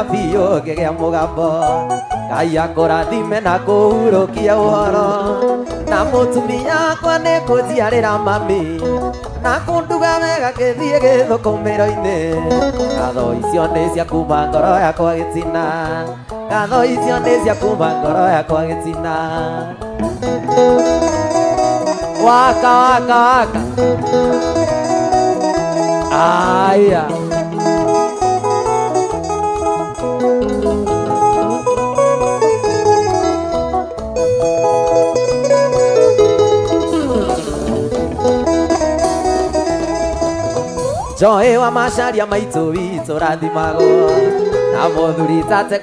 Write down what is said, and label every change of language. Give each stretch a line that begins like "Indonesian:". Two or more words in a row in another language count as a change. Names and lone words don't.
Kikuyu: biũ ngĩgĩa mũgambo Ngai akũrathime na kũhurũkia ũhoro na mũtumia wakwa nĩ kũnjiarĩra mami na kũnduga wega gĩthiĩ gĩthũkũmĩro-inĩ ngatho icio nĩ cia kuma ngoro yakwa gĩtina ngatho icio nĩ cia kuma ngoro yakwa gĩtina waka waka waka aya Joe wa macaria maitũ witũ rathimagwo na mũthuri tate